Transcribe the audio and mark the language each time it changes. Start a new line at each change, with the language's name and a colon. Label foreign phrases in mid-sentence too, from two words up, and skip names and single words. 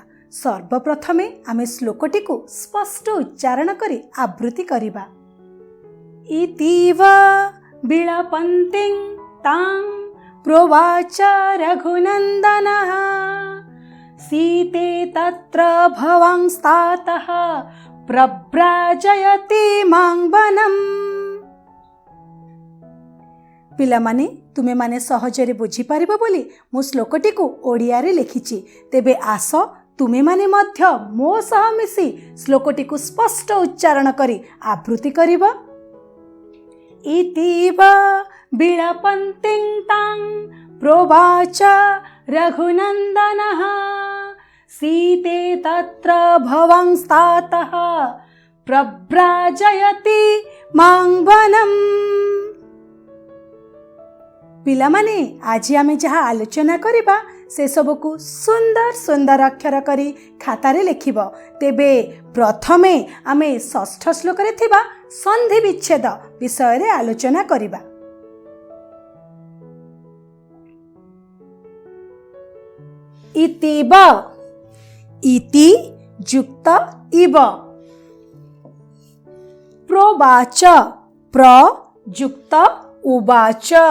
Odia: ସର୍ବପ୍ରଥମେ ଆମେ ଶ୍ଳୋକଟି କୁ ସ୍ପଷ୍ଟ ଉଚ୍ଚାରଣ କରି ଆବୃତ୍ତି କରିବା।
Sanskrit: इतीव विलपन्तिं तां प्रोवाच रघुनन्दनः सीते तत्र भवांस्तातः प्रव्राजयति मां वनम्।
Odia: ପିଲା ମାନେ ତୁମେ ମାନେ ସହଜରେ ବୁଝି ପାରିବ ବୋଲି ମୋ ଶ୍ଳୋକଟି କୁ ଓଡ଼ିଆ ରେ ଲେଖିଛି। ତେବେ ଆସ ତୁମେ ମାନେ ମଧ୍ୟ ମୋ ସହ ମିଶି ଶ୍ଳୋକଟି କୁ ସ୍ପଷ୍ଟ ଉଚ୍ଚାରଣ କରି ଆବୃତ୍ତି କରିବ।
Sanskrit: इतीव विलपन्तिं तां प्रोवाच रघुनन्दनः सीते तत्र भवांस्तातः प्रव्राजयति मां वनम्।
Odia: ପିଲା ମାନେ ଆଜି ଆମେ ଯାହା ଆଲୋଚନା କରିବା ସେ ସବୁ କୁ ସୁନ୍ଦର ସୁନ୍ଦର ଅକ୍ଷର କରି ଖାତାରେ ଲେଖିବ। ତେବେ ପ୍ରଥମେ ଆମେ ଷଷ୍ଠ ଶ୍ଳୋକ ରେ ଥିବା ସନ୍ଧି ବିଚ୍ଛେଦ ବିଷୟ ରେ ଆଲୋଚନା କରିବା। ଇତିବ ଇତି ଯୁକ୍ତ ଇବ, ପ୍ରୋବାଚ ପ୍ର ଯୁକ୍ତ ଉବାଚ,